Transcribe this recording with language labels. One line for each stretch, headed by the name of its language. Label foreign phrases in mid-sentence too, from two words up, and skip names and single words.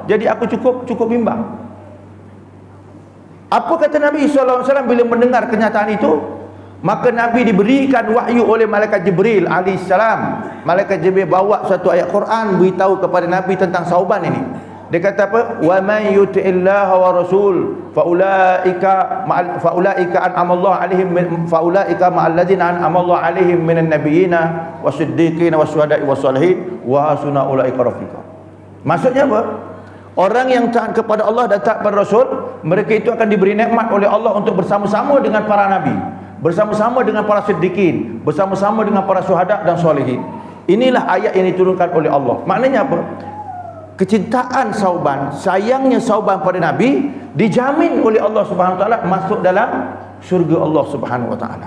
Malay: Jadi aku cukup bimbang. Apa kata Nabi SAW bila mendengar kenyataan itu? Maka Nabi diberikan wahyu oleh malaikat Jibril alaihissalam. Malaikat Jibril bawa satu ayat Quran beritahu kepada Nabi tentang Sauban ini. Dia kata apa?
Arabic: ومن يطع الله و الرسول فأولئك أنعم الله عليهم فأولئك مع الذين أنعم الله عليهم من النبيين والصديقين والشهداء والصالحين وحسن أولئك رفيقا.
Malay: Maksudnya apa? Orang yang taat kepada Allah dan taat kepada Rasul, mereka itu akan diberi nikmat oleh Allah untuk bersama-sama dengan para nabi, bersama-sama dengan para siddiqin, bersama-sama dengan para syuhada dan solehin. Inilah ayat yang diturunkan oleh Allah. Maknanya apa? Kecintaan Sauban, sayangnya Sauban pada Nabi, dijamin oleh Allah
Arabic: سبحانه وتعالى
Malay: masuk dalam syurga Allah
Arabic: سبحانه وتعالى.